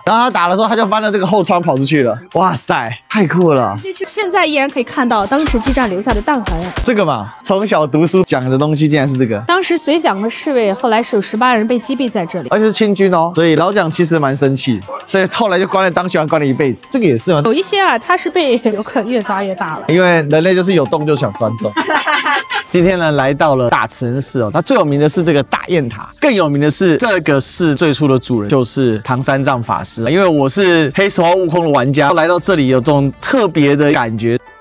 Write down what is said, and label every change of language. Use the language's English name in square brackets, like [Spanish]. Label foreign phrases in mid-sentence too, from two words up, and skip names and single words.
[Chinese] 然後他打的時候，他就翻了這個後窗跑出去了。哇塞，太酷了！現在依然可以看到當時激戰留下的彈痕。這個嘛，從小讀書講的東西竟然是這個。當時隨蔣的侍衛後來是有18人被擊斃在這裡，而且是清軍哦，所以老蔣其實蠻生氣，所以後來就關了張學良，關了一輩子。這個也是嗎？有一些啊，他是被遊客越抓越大了，因為人類就是有洞就想鑽洞。今天呢，來到了大慈恩寺哦，它最有名的是這個大雁塔，更有名的是這個寺最初的主人就是唐三藏法師。因為我是黑手悟空的玩家，來到這裡有種特別的感覺。